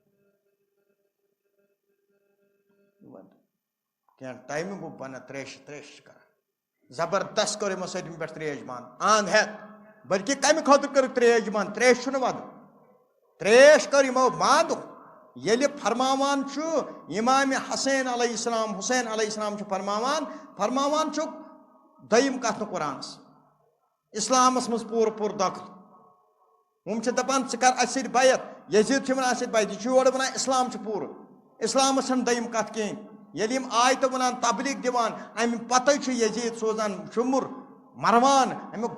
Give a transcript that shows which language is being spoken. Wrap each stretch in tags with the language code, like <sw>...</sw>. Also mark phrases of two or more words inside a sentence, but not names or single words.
<ks>کینٛہہ ٹایمہٕ گوٚو بنان تریش چھِ کران زبردست کٔر یِمو سٲلِم پٮ۪ٹھ تریش بنٛد اند ہٮ۪تھ بلکہِ کمہِ خٲطرٕ کٔرٕکھ تریش بنٛد تریش چھُنہٕ ودُن تریش کٔر یِمو بنٛد ییٚلہِ فرماوان چھُ اِمامِ حسین علیہ السلام حُسین علیہ السلام چھُ فرماوان چھُکھ دوٚیِم کتھ نہٕ قرآنس اسلامس منٛز پوٗرٕ دخل ہُم چھِ دپان ژٕ کر اسہِ سۭتۍ بیعت یزیٖد چھُ ونان اسہِ سۭتۍ بیعت یہِ چھُ یورٕ ونان اسلام چھُ پوٗرٕ اسلامس چھنہٕ دوٚیِم کتھ کِہینۍ ییٚلہِ یِم آیتہٕ ونان تبلیغ دِوان امہِ پتہٕ چھُ یزیٖد سوزان شُمُر مروان امیُک</ks>